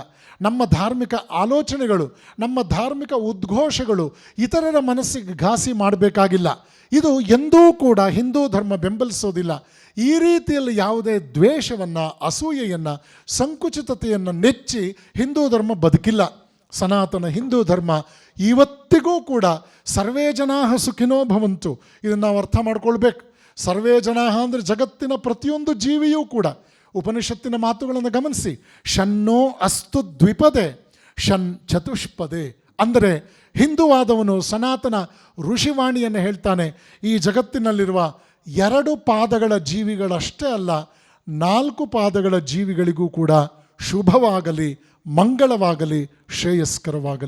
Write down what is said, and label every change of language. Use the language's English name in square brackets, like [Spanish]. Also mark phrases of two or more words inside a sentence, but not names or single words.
[Kannada] ನಮ್ಮ ಧಾರ್ಮಿಕ ಆಲೋಚನೆಗಳು, ನಮ್ಮ ಧಾರ್ಮಿಕ ಉದ್ಘೋಷಗಳು ಇತರರ ಮನಸ್ಸಿಗೆ ಘಾಸಿ ಮಾಡಬೇಕಾಗಿಲ್ಲ. ಇದು ಎಂದೂ ಕೂಡ ಹಿಂದೂ ಧರ್ಮ ಬೆಂಬಲಿಸೋದಿಲ್ಲ. ಈ ರೀತಿಯಲ್ಲಿ ಯಾವುದೇ ದ್ವೇಷವನ್ನು, ಅಸೂಯೆಯನ್ನು, ಸಂಕುಚಿತತೆಯನ್ನು ನೆಚ್ಚಿ ಹಿಂದೂ ಧರ್ಮ ಬದುಕಿಲ್ಲ. ಸನಾತನ ಹಿಂದೂ ಧರ್ಮ ಇವತ್ತಿಗೂ ಕೂಡ [Sanskrit] ಸರ್ವೇ ಜನಾಃ ಸುಖಿನೋ ಭವಂತು, [Kannada] ಇದನ್ನು ನಾವು ಅರ್ಥ ಮಾಡ್ಕೊಳ್ಬೇಕು. [Sanskrit] ಸರ್ವೇ ಜನಾಃ [Kannada] ಅಂದರೆ ಜಗತ್ತಿನ ಪ್ರತಿಯೊಂದು ಜೀವಿಯೂ ಕೂಡ. ಉಪನಿಷತ್ತಿನ ಮಾತುಗಳನ್ನು ಗಮನಿಸಿ, [Sanskrit] ಶನ್ನೋ ಅಸ್ತು ದ್ವಿಪದೆ ಶನ್ ಚತುಷ್ಪದೆ. [Kannada] ಅಂದರೆ ಹಿಂದುವಾದವನು ಸನಾತನ ಋಷಿವಾಣಿಯನ್ನು ಹೇಳ್ತಾನೆ, ಈ ಜಗತ್ತಿನಲ್ಲಿರುವ 2 ಪಾದಗಳ ಜೀವಿಗಳಷ್ಟೇ ಅಲ್ಲ, 4 ಪಾದಗಳ ಜೀವಿಗಳಿಗೂ ಕೂಡ ಶುಭವಾಗಲಿ, ಮಂಗಳವಾಗಲಿ, ಶ್ರೇಯಸ್ಕರವಾಗಲಿ.